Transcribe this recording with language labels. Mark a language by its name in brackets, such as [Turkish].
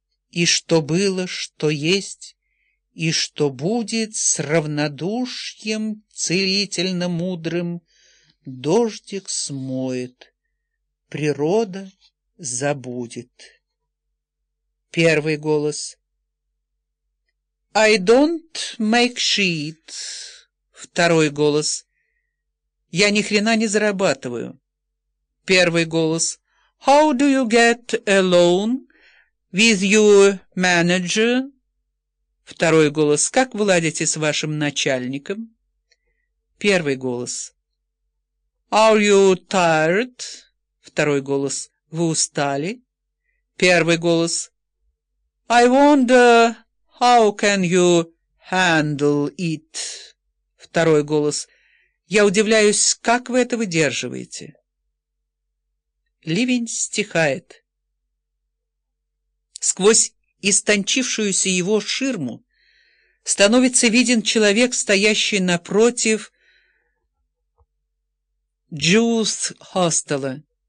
[Russian] И что было, что есть, и что будет, с равнодушьем целительно мудрым дождик смоет, природа забудет. Первый голос. [English] I don't make shit. [Russian] Второй голос. Я ни хрена не зарабатываю. Первый голос. [English] How do you get along with your manager? [Russian] Второй голос. Как вы ладите с вашим начальником? Первый голос. [English] Are you tired? [Russian] Второй голос. Вы устали? Первый голос. [English] I wonder how can you handle it? [Russian] Второй голос. Я удивляюсь, как вы это выдерживаете? Ливень стихает. Сквозь истончившуюся его ширму становится виден человек, стоящий напротив Джуз Хостела.